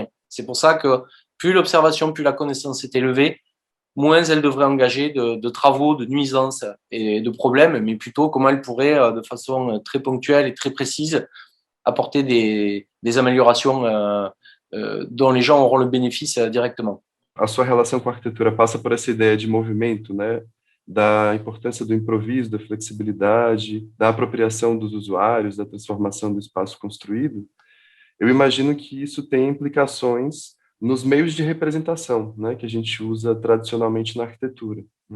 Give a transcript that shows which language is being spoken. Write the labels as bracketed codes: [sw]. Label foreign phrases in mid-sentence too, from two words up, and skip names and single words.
[fr] C'est pour ça que plus l'observation, plus la connaissance est élevée, moins elle devrait engager de travaux, de nuisances et de problèmes, mais plutôt comment elle pourrait, de façon très ponctuelle et très précise, apporter des améliorations dont les gens auront le bénéfice directement. [pt] A sua relação com a arquitetura passa por essa ideia de movimento, né? Da importância do improviso, da flexibilidade, da apropriação dos usuários, da transformação do espaço construído. Eu imagino que isso tem implicações nos meios de representação, né, que a gente usa tradicionalmente na arquitetura, né?